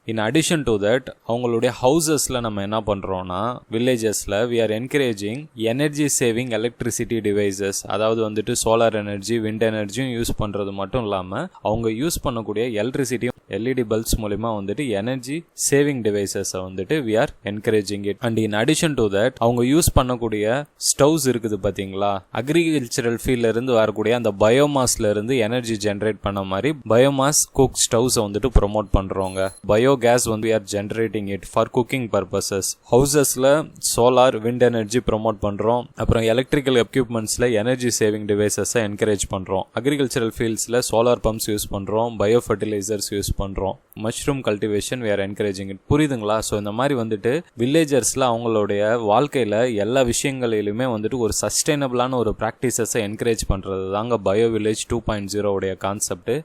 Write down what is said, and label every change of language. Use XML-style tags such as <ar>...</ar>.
<ta>In addition to that அவங்களுடைய ஹவுசஸ்ல நம்ம என்ன பண்றோம்னா வில்லேஜஸ்ல</ta> <en>we are encouraging</en> <ta>energy saving electricity devices, அதாவது வந்துட்டு சோலார் எனர்ஜி விண்ட் எனர்ஜியும் யூஸ் பண்றது மட்டும் இல்லாம அவங்க யூஸ் பண்ணக்கூடிய எலக்ட்ரிசிட்டி LED பல்ப்ஸ் மூலமா வந்துட்டு எனர்ஜி சேவிங் டிவைசஸ் வந்துட்டு</ta> <en>we are encouraging it. and in addition to that</en> <ta>அவங்க யூஸ் பண்ணக்கூடிய ஸ்டவ்ஸ் இருக்குது பாத்தீங்களா, அக்ரிகல்ச்சரல் ஃபீல்ட்ல இருந்து வரக்கூடிய அந்த பயோமாஸ்ல இருந்து எனர்ஜி ஜெனரேட் பண்ண மாதிரி பயோமாஸ் குக் ஸ்டவ்ஸ் வந்துட்டு ப்ரோமோட் பண்றோங்க. பயோகேஸ் வந்து</ta> <en>we are generating it for cooking purposes.</en> <ta>ஹவுசஸ்ல solar wind energy promote பண்றோம். அப்புறம் electrical எக்யூப்மெண்ட்ஸ்ல energy saving devices encourage பண்றோம். அக்ரிகல்ச்சரல் ஃபீல்ட்ஸ்ல சோலார் பம்ப்ஸ் யூஸ் பண்றோம், பயோ ஃபர்டிலைசர்ஸ் யூஸ் பண்றோம், mushroom cultivation</ta> <en>we are encouraging it.</en> <ta>புரியுதுங்களா? So இந்த மாதிரி வந்துட்டு வில்லேஜர்ஸ்ல அவங்களுடைய வாழ்க்கையில எல்லா விஷயங்களிலுமே வந்துட்டு ஒரு சஸ்டைனபிளான ஒரு பிராக்டிசஸை என்கரேஜ் பண்றது தாங்க BioVillage 2.0 உடைய கான்செப்ட்.</ta>